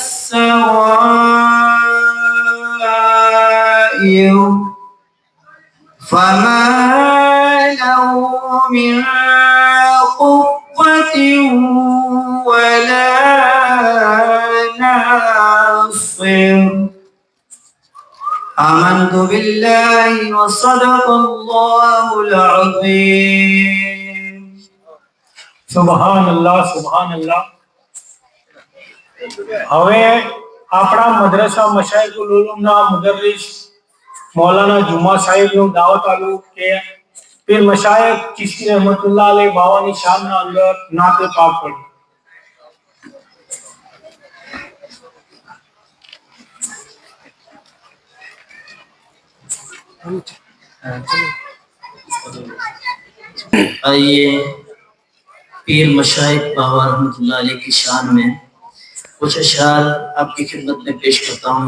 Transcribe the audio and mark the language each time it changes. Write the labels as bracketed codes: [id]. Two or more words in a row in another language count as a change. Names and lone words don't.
[ar] السرائر فما له من قوة ولا ناصر آمنت بالله وصدق الله العظيم سبحان الله سبحان الله. [gu] હવે આપણા મદ્રસા મશાઈખુલ ઉલુમના મુદર્રિસ મૌલાના જુમા સાહેબનું દાવત આલું કે પીર મશાઈખ ચિશ્તી [ar] رحمة الله عليه [gu] બાવાની શાનના અંદર નાતે પાક પડી. [ur] آئیے پیر مشائخ بابا [ar] رحمۃ اللہ علیہ [ur] کی شان میں کچھ اشعار آپ کی خدمت میں پیش کرتا ہوں.